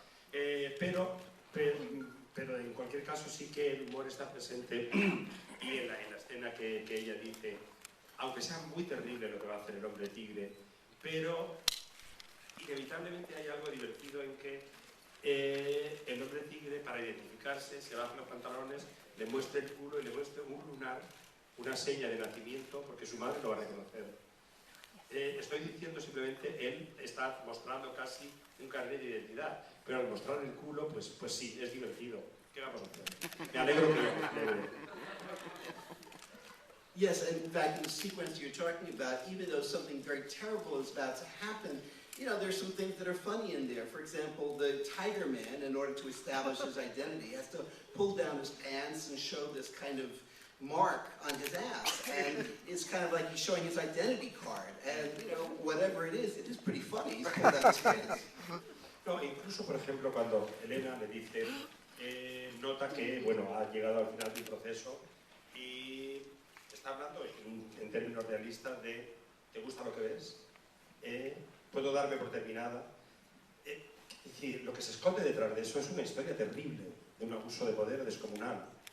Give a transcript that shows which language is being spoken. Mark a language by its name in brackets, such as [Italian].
[Spanish] Pero en cualquier caso sí que el humor está presente y en la escena que ella dice, aunque sea muy terrible lo que va a hacer el hombre tigre, pero inevitablemente hay algo divertido en que el hombre tigre, para identificarse, se baja los pantalones, le muestra el culo y le muestra un lunar, una seña de nacimiento, porque su madre lo va a reconocer. Estoy diciendo simplemente, él está mostrando casi un carnet de identidad, pero al mostrar el culo, pues sí, es divertido. ¿Qué vamos a hacer? Me alegro que lo vea. [English] Yes, and in fact, in the sequence you're talking about, even though something very terrible is about to happen, you know, there's some things that are funny in there. For example, the Tiger Man, in order to establish his identity, has to pull down his pants and show this kind of mark on his ass. And it's kind of like he's showing his identity card. And, you know, whatever it is pretty funny. He's pulled down his pants. [Spanish] No, incluso, por ejemplo, cuando Elena le dice, nota que, bueno, ha llegado al final del proceso y está hablando en términos realistas de, ¿te gusta lo que ves? ¿Puedo darme por terminada? Es decir, lo que se esconde detrás de eso es una historia terrible, de un abuso de poder descomunal.